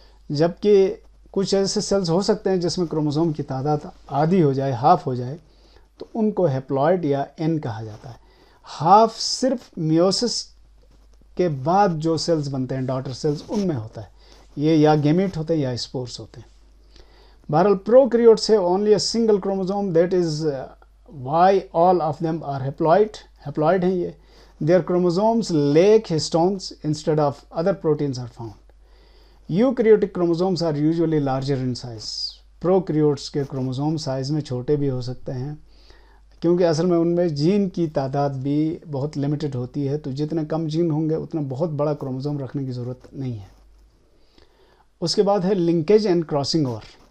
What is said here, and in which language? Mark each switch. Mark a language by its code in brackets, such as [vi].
[ur] جبکہ کچھ ایسے سیلز ہو سکتے ہیں جس میں کروموسوم کی تعداد آدھی ہو جائے، ہاف ہو جائے، تو ان کو ہیپلائڈ یا n کہا جاتا ہے. ہاف صرف میوسس کے بعد جو سیلز بنتے ہیں، ڈاٹر سیلز، ان میں ہوتا ہے. یہ یا گیمیٹ ہوتے ہیں یا اسپورس ہوتے ہیں. بہرحال پروکریوٹس [en] have only a single chromosome, that is why all of them are haploid [ur] ہیں یہ. [en] Their chromosomes lack histones instead of other proteins are found. Eukaryotic chromosomes are usually larger in size. [ur] Prokaryotes کے chromosome size میں چھوٹے بھی ہو سکتے ہیں کیونکہ اصل میں ان میں جین کی تعداد بھی بہت لمیٹڈ ہوتی ہے، تو جتنے کم جین ہوں گے اتنا بہت بڑا کروموسوم رکھنے کی ضرورت نہیں ہے. اس کے بعد ہے لنکیج اینڈ کراسنگ اوور.